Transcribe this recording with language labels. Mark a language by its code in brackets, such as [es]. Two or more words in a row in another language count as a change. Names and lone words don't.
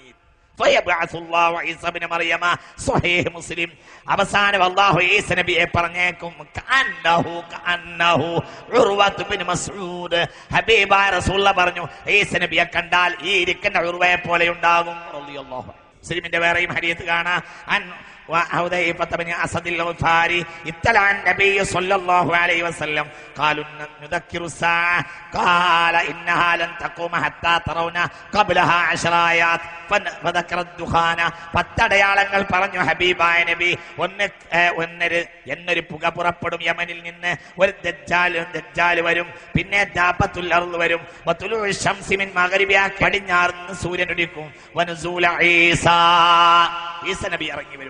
[ar] فيبعث الله عيسى ابن مريم. صحيح مسلم. [ml] അവസാനം അല്ലാഹു ഈസ നബിയെ പറഞ്ഞേക്കും [ar] كأنه عروة بن مسعود. [ml] ഹബീബായ റസൂലുള്ളാഹി പറഞ്ഞു, ഈസ നബിയെ കണ്ടാൽ ഈ ഇരിക്കുന്ന ഉർവയെ പോലെ ഉണ്ടാകും [ar] رضي الله عنه. [ml] മുസ്ലിമിന്റെ വേറെയും ഹദീസ് കാണാം. [ar] وحذيفة بن أسد الغفاري اطلع النبي صلى الله عليه وسلم قالوا نذكر الساعة قال إنها لن تقوم حتى ترون قبلها 10 آيات فذكر الدخان. [ml] 10 അടയാളങ്ങൾ പറഞ്ഞു ഹബീബായ നബി. എന്നൊരു പുക പുറപ്പെടും യമനിൽ നിന്ന്. ഒരു ദജ്ജാൽ വരും. പിന്നെ [ar] دابة الأرض [ml] വരും. [ar] وطلوع الشمس من مغربها. [ml] പടിഞ്ഞാറുനിന്ന് സൂര്യൻ ഉദിക്കും. [ar] ونزول عيسى. [ml] ഈസ നബി ഇറങ്ങി വരും.